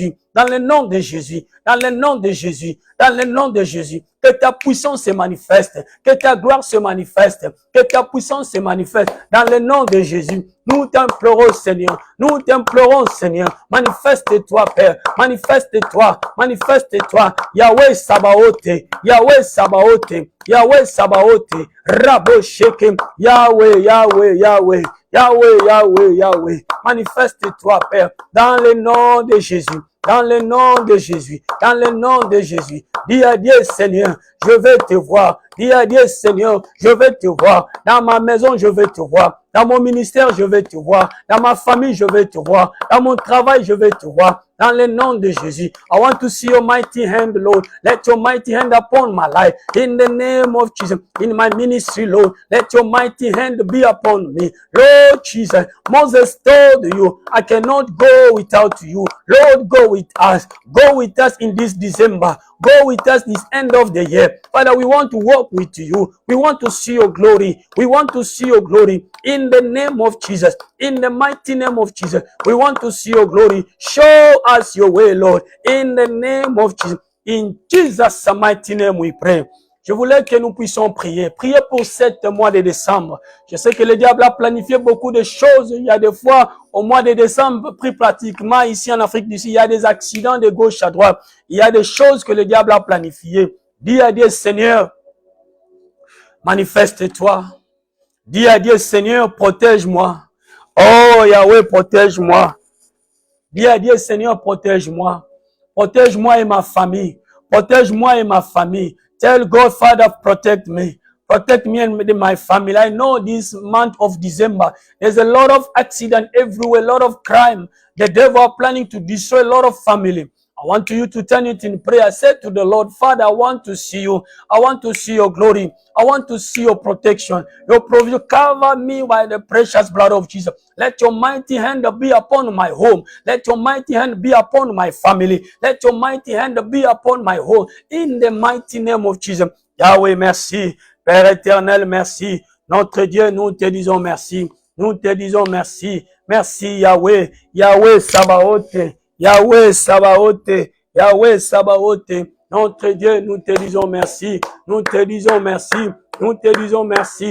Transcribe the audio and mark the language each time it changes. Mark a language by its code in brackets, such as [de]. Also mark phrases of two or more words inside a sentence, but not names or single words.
[fr] Dans le nom de Jésus. Dans le nom de Jésus. Dans le nom de Jésus. Que ta puissance se manifeste. Que ta gloire se manifeste. Que ta puissance se manifeste. Dans le nom de Jésus, nous t'implorons, Seigneur. Nous t'implorons, Seigneur. Manifeste-toi, Père. Manifeste-toi. Manifeste-toi. Yahweh Sabaoth. Yahweh Sabaoth. Yahweh Sabaoth. Rabo Shekem. Yahweh, Yahweh, Yahweh. Yahweh, Yahweh, Yahweh. Manifeste-toi, Père. Dans le nom de Jésus. Dans le nom de Jésus, dans le nom de Jésus, dis à Dieu, Seigneur, je vais te voir. Dis à Dieu, Seigneur, je vais te voir. Dans ma maison, je vais te voir. Dans mon ministère, je vais te voir. Dans ma famille, je vais te voir. Dans mon travail, je vais te voir. Dans le nom de Jésus, [en] I want to see your mighty hand, Lord. Let your mighty hand upon my life. In the name of Jesus, in my ministry, Lord, let your mighty hand be upon me. Lord Jesus, Moses told you, I cannot go without you. Lord, go with us. Go with us in this December. Go with us this end of the year. Father, we want to walk with you. We want to see your glory. We want to see your glory in the name of Jesus. In the mighty name of Jesus, we want to see your glory. Show us your way, Lord. In the name of Jesus. In Jesus' mighty name we pray. [fr] Je voulais que nous puissions prier. Prier pour 7 mois de décembre. Je sais que le diable a planifié beaucoup de choses. Il y a des fois, au mois de décembre, pris pratiquement ici en Afrique du Sud, il y a des accidents de gauche à droite. Il y a des choses que le diable a planifiées. Dis à Dieu, Seigneur, manifeste-toi. Dis à Dieu, Seigneur, protège-moi. Oh, Yahweh, protège-moi. Dis à Dieu, Seigneur, protège-moi. Protège-moi et ma famille. Protège-moi et ma famille. [en] Tell God, Father, protect me. Protect me and my family. I know this month of December, there's a lot of accident everywhere, a lot of crime. The devil are planning to destroy a lot of family. I want you to turn it in prayer. Say to the Lord, Father, I want to see you. I want to see your glory. I want to see your protection. Your provision. Cover me by the precious blood of Jesus. Let your mighty hand be upon my home. Let your mighty hand be upon my family. Let your mighty hand be upon my home. In the mighty name of Jesus. [fr] Yahweh, merci. Père éternel, merci. Notre Dieu, nous te disons merci. Nous te disons merci. Merci, Yahweh. Yahweh Sabaoth. Yahweh Sabaoth, Yahweh Sabaoth, notre Dieu, nous te disons merci, nous te disons merci, nous te disons merci.